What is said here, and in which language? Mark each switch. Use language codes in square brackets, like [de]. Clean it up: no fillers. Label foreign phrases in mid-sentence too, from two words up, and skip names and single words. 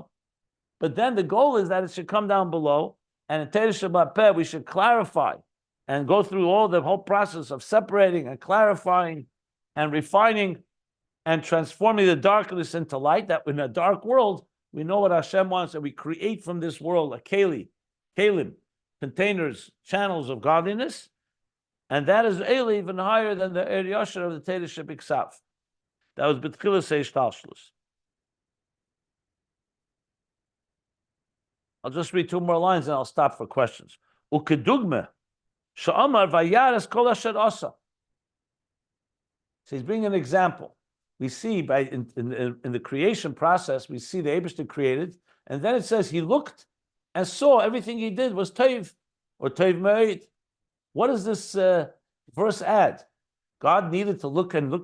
[en] But then the goal is that it should come down below, and in [he] תורה שבעל פה [en] we should clarify and go through the whole process of separating and clarifying and refining and transforming the darkness into light, that in a dark world, we know what Hashem wants, and we create from this world a kelim, containers, channels of godliness, and that is even higher than the [he] אור ישר [en] of the [he] תורה שבכתב. [en] That was [he] בתחילת השתלשלות. [en] I'll just read 2 more lines and I'll stop for questions. [he] וכדוגמא, שאמר וירא את כל אשר עשה. [en] So he's bringing an example. We see in the creation process, we see the Eibishter created, and then it says he looked and saw everything he did was teiv, or [he] טוב מאד. [en] What does this verse add? God needed to look and look.